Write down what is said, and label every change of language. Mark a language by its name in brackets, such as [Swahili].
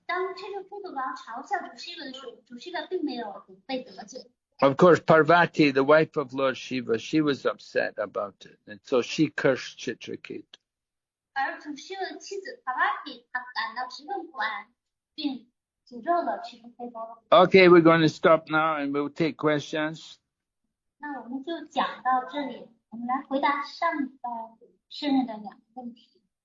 [Chinese] 当这个佩服王嘲笑主西瓦的时候，主西瓦并没有被得罪。 [English] Of course, Parvati, the wife of Lord Shiva, she was upset about it, and so she cursed Chitraketu. [Chinese] 而主西瓦的妻子帕瓦提，她感到十分不安，并诅咒了这个佩服。 [English] Okay, we're going to stop now and we'll take questions. [Chinese] 那我们就讲到这里，我们来回答上礼拜圣人的两个问题。